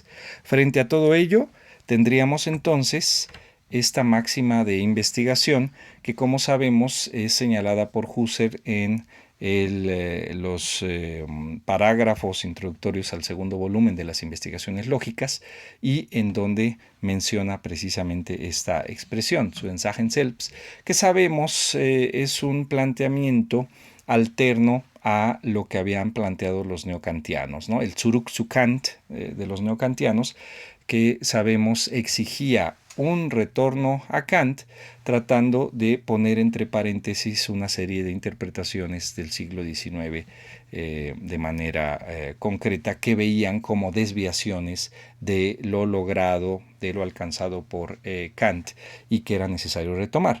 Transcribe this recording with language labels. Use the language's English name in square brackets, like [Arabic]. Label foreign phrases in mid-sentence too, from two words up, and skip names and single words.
[Spanish] Frente a todo ello, tendríamos entonces esta máxima de investigación que, como sabemos, es señalada por Husserl en los parágrafos introductorios al segundo volumen de las investigaciones lógicas, y en donde menciona precisamente esta expresión, [German] zu den Sachen selbst, [Spanish] que sabemos es un planteamiento alterno a lo que habían planteado los neocantianos, ¿no? El [German] Zurück zu Kant [Spanish] de los neocantianos, que sabemos exigía un retorno a Kant, tratando de poner entre paréntesis una serie de interpretaciones del siglo XIX de manera concreta, que veían como desviaciones de lo logrado, de lo alcanzado por Kant, y que era necesario retomar.